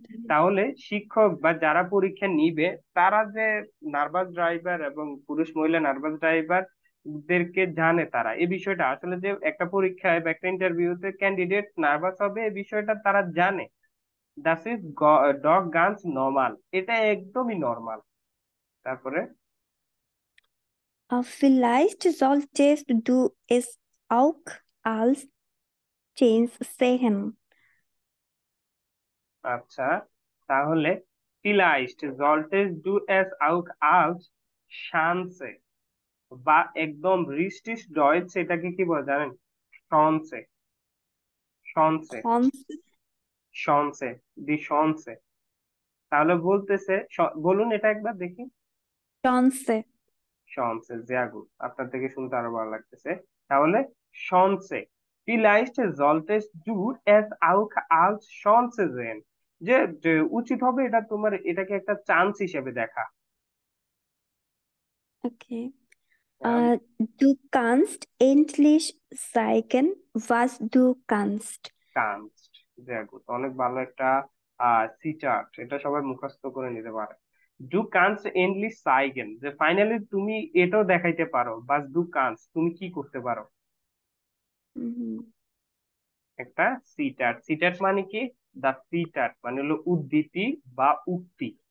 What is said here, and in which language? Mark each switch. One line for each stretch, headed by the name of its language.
Bangla: তাহলে শিক্ষক বা যারা পরীক্ষা নিবে তারা যে নার্ভাস ড্রাইভার এবং পুরুষ মহিলা নার্ভাস ড্রাইভার দেরকে জানে, তারা এই বিষয়টা আসলে যে একটা পরীক্ষায় বা একটা ইন্টারভিউতে ক্যান্ডিডেট নার্ভাস হবে এই বিষয়টা তারা জানে। That is dog guns normal, এটা একদমই নর্মাল। তারপরে
German: Vielleicht solltest du es auch als Chance sehen.
Bangla: আচ্ছা, তাহলে
German: vielleicht solltest du es auch als Chance
Bangla: বা একদম রিস্টিস ডয়েচ এটাকে কি বলে জানেন? শনসে, শনসে,
German: Chance,
Bangla: শনসে, দি শনসে। তাহলে বলতেছে বলুন এটা একবার দেখি।
German: Chance.
Bangla: শনসে,
German: sehr gut,
Bangla: আপনার থেকে শুনতে আরো ভালো লাগতেছে। তাহলে শনসে,
German: vielleicht solltest du es auch als Chance sehen,
Bangla: যে যে উচিত হবে এটা তোমার এটাকে একটা চান্স হিসেবে দেখা। Okay. Ah,
German: Du kannst endlich zeigen, was du kannst.
Bangla: কানস্ট,
German: sehr gut,
Bangla: অনেক ভালো একটা সিচার্ট, এটা সবাই মুখস্থ করে নিতে পারে। ডু কানস এন্ডলি সাইগেন, যে ফাইনালি তুমি এটাও দেখাইতে পারো, বাস ডু কানস তুমি কি করতে পারো। Mhm. একটা সিটার্ট, সিটার্ট মানে কি? দা সিটার্ট মানে হলো উদ্ধৃতি বা উক্তি।